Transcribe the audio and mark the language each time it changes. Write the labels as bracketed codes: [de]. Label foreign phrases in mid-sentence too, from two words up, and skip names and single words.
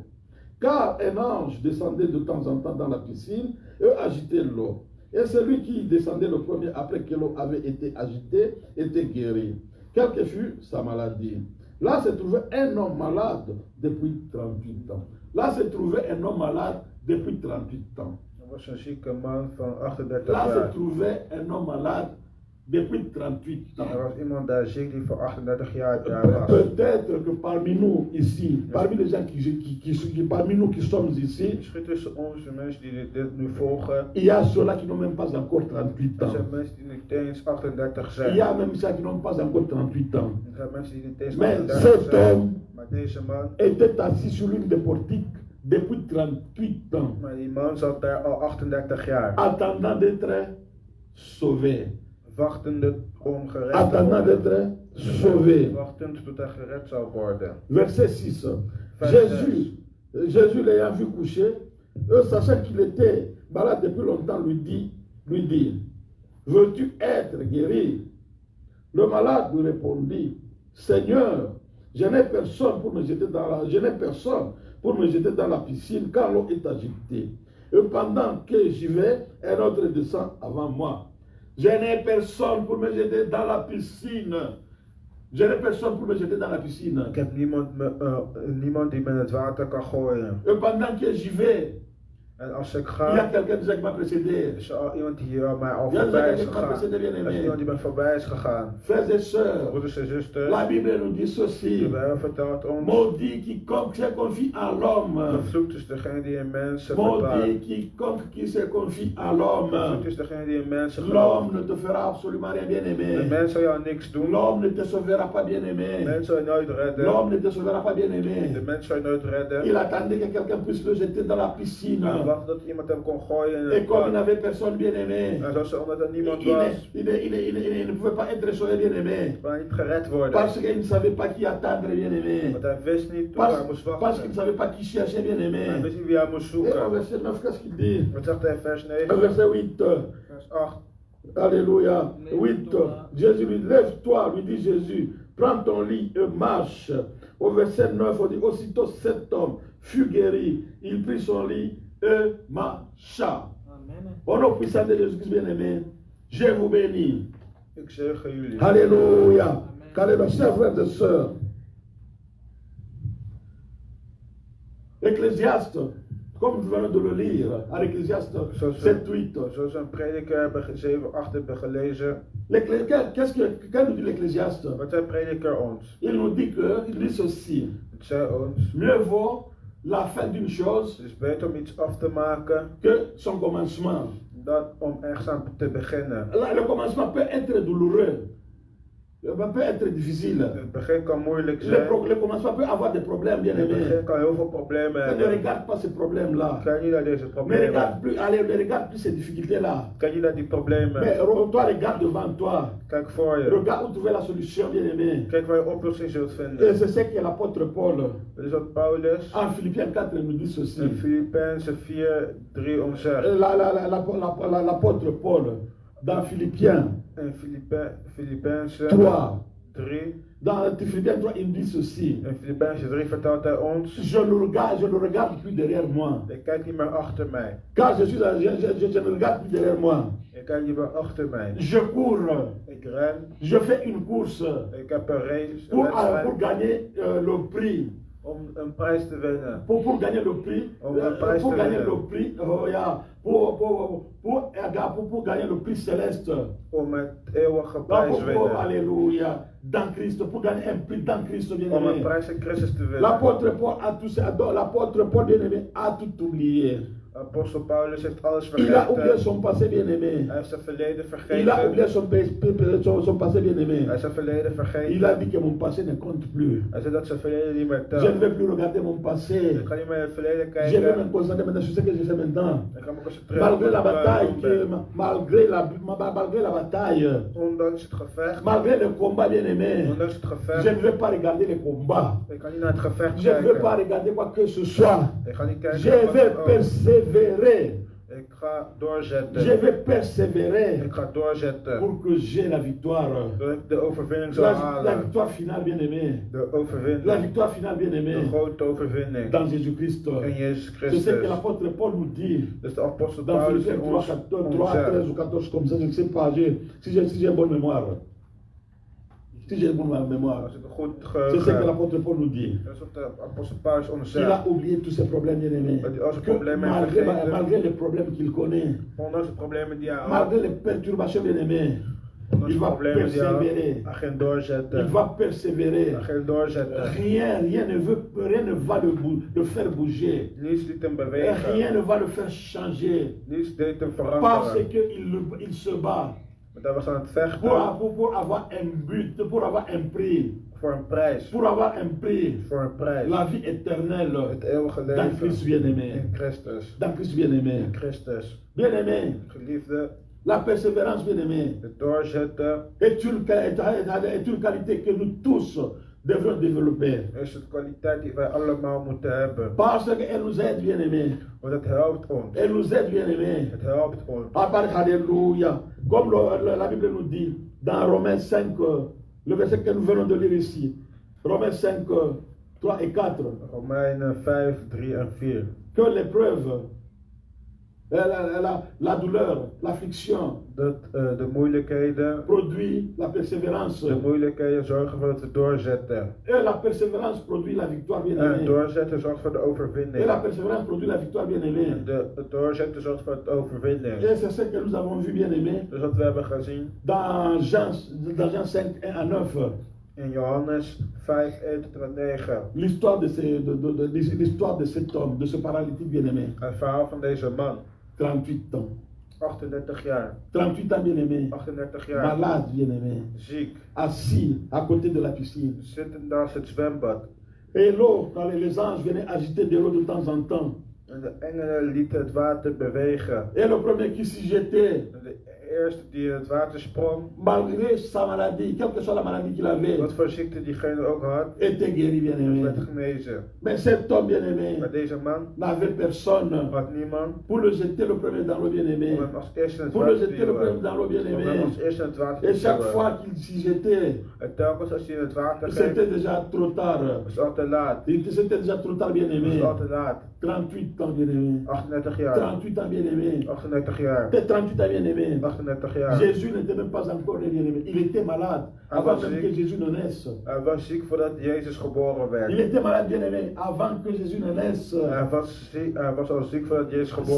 [fr] Car un ange descendait de temps en temps dans la piscine et agitait l'eau. Et celui qui descendait le premier après que l'eau avait été agitée était guéri. Quelle que fût sa maladie. Là se trouvait un homme malade depuis 38 ans. Là se trouvait un homme malade depuis 38 ans. [nl] Er was een zieke man van 38 [fr] Là se [nl] jaar. [fr] trouvait un homme malade depuis 38 ans. [nl] Er was iemand daar ziek die voor 38 jaar was. [fr] Peut-être que parmi nous ici, parmi les gens parmi nous qui sommes ici, [nl] Misschien tussen onze mensen die dit nu volgen, [fr] il y a ceux-là qui n'ont même pas encore 38 [nl] er [fr] ans. [nl] zijn mensen die niet eens 38 [fr] Il [nl] zijn. [fr] y a même ceux qui n'ont pas encore 38 ans. [nl] Er zijn mensen die niet eens [fr] Mais [nl] 38 [fr] cet [nl] zijn. [fr] homme [nl] Maar deze man, [fr] était assis sur l'une des portiques depuis 38 ans, [nl] maar die man zat daar al 38 jaar. [fr] attendant d'être sauvé. [nl] Wachtende om gered te [fr] Attendant [nl] worden. [fr] d'être sauvé. [nl] Wachtend tot hij gered zou worden. [fr] Verset 6. [nl] Vers [fr] Jésus l'ayant vu coucher, eux sachant qu'il était malade depuis longtemps, lui dit, veux-tu être guéri? Le malade lui répondit, Seigneur, je n'ai personne pour me jeter dans la piscine quand l'eau est agitée. Et pendant que j'y vais, un autre descend avant moi. Je n'ai personne pour me jeter dans la piscine Je n'ai personne pour me jeter dans la piscine. [nl] Ik heb niemand die me in het water kan gooien. [fr] Et pendant que j'y vais, [nl] En als ik [fr] il y a [nl] ga, [fr] quelqu'un qui m'a précédé. [nl] is er al iemand die hier mij al [fr] Il y a [nl] voorbij is [fr] quelqu'un qui m'a [nl] gegaan. [fr] précédé, bien [nl] Er is [fr] aimé. [nl] iemand die me voorbij is gegaan. [fr] Frères et sœurs, [nl] Broeders en zusters, [fr] la Bible nous dit [nl] de [fr] ceci. [nl] Bijbel vertelt ons, [fr] Maudit quiconque se confie en l'homme. [nl] vervloekt is degene die in mensen vertrouwt. [fr] Maudit quiconque qui se confie en l'homme. [nl] Vervloekt is degene die in mensen [fr] L'homme [nl] gelooft. [fr] ne te fera absolument rien, bien [nl] De [fr] aimé. [nl] mens zal jou niks doen. [fr] L'homme ne te sauvera pas, bien [nl] De [fr] aimé. [nl] mens zal je nooit redden. [fr] L'homme ne te sauvera pas, bien [nl] De [fr] aimé. [nl] mens zal je nooit redden. [fr] Il attendait que quelqu'un puisse le jeter dans la piscine. [nl] Hij wacht dat iemand hem kon gooien in [fr] Et [nl] het [fr] comme il [nl] bad. [fr] n'avait personne, bien aimé, [nl] En zoals er omdat er niemand [fr] il [nl] was, [fr] ne pouvait pas être sauvé, bien aimé. [nl] kon hij niet gered worden. [fr] Parce qu'il ne savait pas qui attendre, bien aimé. [nl] Want hij wist niet hoe hij moest [fr] Parce qu'il ne [nl] wachten. [fr] savait pas qui chercher, bien [nl] Hij [fr] aimé. [nl] wist niet wie hij moest [fr] Et au [nl] zoeken. [fr] verset 9, qu'est-ce qu'il dit? [nl] Wat zegt hij in vers [fr] Au [nl] 9? [fr] verset 8. [nl] Vers 8. [fr] Alléluia. 8. Jésus lui dit, lève-toi, lui dit Jésus, prends ton lit et marche. Au verset 9, on dit, aussitôt cet homme fut guéri. Il prit son lit et marcha. Au nom puissant de Jésus-Christ, bien-aimé, je vous bénis. [nl] Ik zegen jullie. [fr] Alléluia. Alléluia. Chers frères et sœurs, Ecclésiaste, comme nous venons de le lire, à l'Ecclésiaste 7-8. [nl] Zoals we een prediker 7:8 hebben gelezen. [fr] Qu'est-ce nous dit l'Ecclésiaste? [nl] Wat zei prediker ons? [fr] Il nous dit que, il dit ceci, [nl] Het zei ons, [fr] mieux vaut la fin d'une chose [nl] het is beter om iets af te maken [fr] que son commencement. [nl] dan om ergens aan te beginnen. [fr] Le commencement peut être douloureux, peut être difficile. [nl] Het begin kan moeilijk [fr] Le, [nl] zijn. [fr] le commencement peut avoir des problèmes, bien [nl] Het [fr] aimé. [nl] begin kan heel veel problemen [fr] Ne [nl] hebben. [fr] regarde pas ces problèmes-là. [nl] Kijk niet naar deze [fr] Ne [nl] problemen. [fr] regarde plus, allez, ne regarde plus ces difficultés-là. [nl] Kijk niet naar die problemen. [fr] Mais toi, regarde devant toi. [nl] Kijk voor je. [fr] Regarde où trouver la solution, bien aimé. [nl] Kijk waar je oplossing zult [fr] Et [nl] vinden. [fr] c'est ce que l'apôtre Paul, [nl] Dat is wat Paulus [fr] en Philippiens 4, nous dit ceci. [nl] in Filippenzen 4:3 ons zegt. [fr] L'apôtre Paul, dans Philippiens [nl] In Filippenzen [fr] 3, [nl] 3. [fr] dans Philippiens 3, il dit ceci. [nl] In Filippenzen 3 vertelt hij ons. [fr] Je ne regarde plus derrière moi. [nl] Ik kijk niet meer achter mij. [fr] Car je ne regarde plus derrière moi. [nl] Ik kijk niet meer achter mij. [fr] Je cours. [nl] Ik ren. [fr] Je fais une course [nl] Ik heb een race. Een [fr] pour [nl] wedstrijd [fr] gagner le prix. [nl] om een prijs te winnen. [fr] Pour gagner le prix. Pour gagner le prix. Pour gagner le prix céleste. [nl] Om het eeuwige prijs winnen. [fr] Alléluia. Dans Christ. Pour gagner un prix dans Christ, bien [nl] Om een [fr] aimé. [nl] prijs in Christus te winnen. [fr] L'apôtre Paul, bien aimé, a tout oublié. [nl] Apostel Paulus heeft alles [fr] Il a oublié [nl] vergeten. [fr] son passé, bien aimé. [nl] Hij heeft zijn verleden [fr] Il a oublié [nl] vergeten. [fr] son passé, bien aimé. [nl] Hij heeft zijn verleden [fr] Il a [nl] vergeten. [fr] dit que mon passé ne compte plus. [nl] Hij zei dat zijn verleden niet meer [fr] Je ne [nl] telt. [fr] vais plus regarder mon passé. [nl] Ik ga niet meer in het verleden [fr] Je vais me [nl] kijken. [fr] concentrer maintenant sur ce que je fais maintenant. [nl] Ik ga me concentreren op [fr] Malgré la [nl] wat ik [fr] bataille, [nl] aan het doen ben. [fr] malgré la bataille, [nl] Ondanks het gevecht. [fr] malgré le combat, bien aimé, [nl] Ondanks het [fr] je [nl] gevecht. [fr] ne vais pas regarder les combats. [nl] Ik ga niet naar het gevecht [fr] Je ne vais pas [nl] kijken. [fr] regarder quoi que ce soit. [nl] Ik ga niet kijken [fr] Je [nl] naar wat [fr] vais [nl] dan ook. [fr] persévérer. [nl] Ik ga doorzetten. [fr] Je vais persévérer [nl] Ik ga doorzetten. [fr] pour que j'ai la victoire. [nl] Dat ik de overwinning zal [fr] La [nl] halen. [fr] victoire finale, bien aimé. [nl] De [fr] La [nl] overwinning. [fr] victoire finale, bien [nl] De [fr] aimé. [nl] grote overwinning. [fr] Dans Jésus-Christ. [nl] In Jezus [fr] C'est ce que [nl] Christus. [fr] l'apôtre Paul nous dit. [nl] Dus de apostel [fr] Dans [nl] Paulus [fr] Philippiens [nl] in [fr] 3, [nl] ons [fr] 3, 13 [nl] zegt. [fr] ou 14 comme ça, je ne sais pas, si j'ai une bonne mémoire. Si j'ai une bonne mémoire. [nl] Als ik een goed [fr] C'est ce que [nl] geheugen heb. [fr] l'apôtre Paul nous dit. [nl] Dat is wat de apostel Paulus ons [fr] Il a [nl] zegt. [fr] oublié tous ses problèmes, bien aimés. [nl] Dat hij al zijn [fr] Que [nl] problemen heeft vergeten. [fr] malgré les problèmes qu'il connaît, [nl] Ondanks de problemen die hij had. [fr] malgré les perturbations, bien aimés, [nl] Ondanks [fr] il [nl] de [fr] va [nl] problemen die hij [fr] persévérer. [nl] had. Hij ging [fr] Il [nl] doorzetten. [fr] va persévérer. [nl] Hij ging doorzetten. [fr] Rien ne va le faire bouger. [nl] Niets liet hem [fr] Rien [nl] bewegen. [fr] ne va le faire changer. [nl] Niets deed hem [fr] Parce [nl] veranderen. [fr] qu'il se bat [nl] Want hij was aan het vechten [fr] pour avoir un but, pour avoir un prix. [nl] voor een prijs. [fr] Pour avoir un prix. [nl] Voor een prijs. [fr] La vie éternelle. [nl] Het eeuwige [fr] Dans Christ [nl] leven. [fr] bien-aimé. [nl] In Christus. [fr] Dans Christ bien-aimé. [nl] In Christus. [fr] Bien-aimé. [nl] Geliefde, [fr] La persévérance, bien-aimé, [nl] het doorzetten [fr] est une qualité que nous tous devrons développer. [nl] is een kwaliteit die wij allemaal moeten hebben. [fr] Parce qu'elle nous aide, bien-aimé. [nl] Want het helpt ons. [fr] Elle nous aide, bien-aimé. [nl] Het helpt ons. [fr] Alléluia. Comme la Bible nous dit dans Romains 5, le verset que nous venons de lire ici. Romains 5, 3 et 4. [nl] Romeinen 5, 3 en 4. [fr] Que l'épreuve La douleur, l'affliction [nl] De moeilijkheden. [fr] produit la persévérance. [nl] De moeilijkheden zorgen ervoor dat we doorzetten. [fr] Et la persévérance produit la victoire, [nl] En [fr] bien-aimé. [nl] doorzetten zorgt voor de [fr] Et la [nl] overwinning. [fr] persévérance produit la victoire, bien-aimé. [nl] En het doorzetten zorgt voor de overwinning. [fr] Et c'est ce que nous avons vu, bien-aimé, [nl] Dus wat we hebben gezien [fr] dans Jean 5, 1 à 9. [nl] in Johannes 5, 1 tot en met 9. [fr] L'histoire l'histoire de cet homme, de ce paralytique bien-aimé. [nl] Het verhaal van deze man, [fr] 38 ans. [nl] 38 jaar. [fr] 38 ans, bien-aimé. [nl] 38 jaar. [fr] Malade, bien-aimé. [nl] Ziek. [fr] Assis à côté de la piscine. [nl] Zitten naast het zwembad. [fr] Et l'eau, quand les anges venaient agiter de l'eau de temps en temps. [nl] En de engelen lieten het water bewegen. [fr] Et le premier qui s'y jetait, [nl] En de eerste die in het water sprong, [fr] malgré sa maladie, quelle que soit la maladie qu'il avait, [nl] wat voor ziekte diegene ook had, [fr] était guéri, bien-aimé. [nl] werd genezen. [fr] Mais cet homme, bien-aimé, [nl] Maar deze man [fr] n'avait personne [nl] had niemand [fr] pour le jeter le premier dans l'eau, bien-aimé. [nl] om hem als eerste in het [fr] Pour le [nl] water te [fr] jeter le premier [nl] duwen. [fr] dans l'eau, [nl] Om hem [fr] bien-aimé. [nl] als eerste in het water [fr] Et [nl] te [fr] chaque [nl] duwen. [fr] fois qu'il s'y jetait, [nl] En telkens als hij in het water [fr] c'était [nl] ging, [fr] déjà trop tard. [nl] was het al te laat. [fr] C'était déjà trop tard, [nl] Was [fr] bien-aimé. [nl] het al te laat. [fr] 38 ans, bien-aimé. [nl] 38 jaar. [fr] 38 ans, bien-aimé. [nl] 38 jaar. [fr] 38 ans, bien-aimé. [nl] 38 jaar. [fr] Jésus n'était même pas encore né, bien-aimé. Il était malade avant même que Jésus ne naisse. [nl] Hij was ziek voordat Jezus geboren [fr] Il [nl] werd. [fr] était malade, bien-aimé, avant que Jésus ne naisse. [nl] Hij was al ziek voordat Jezus geboren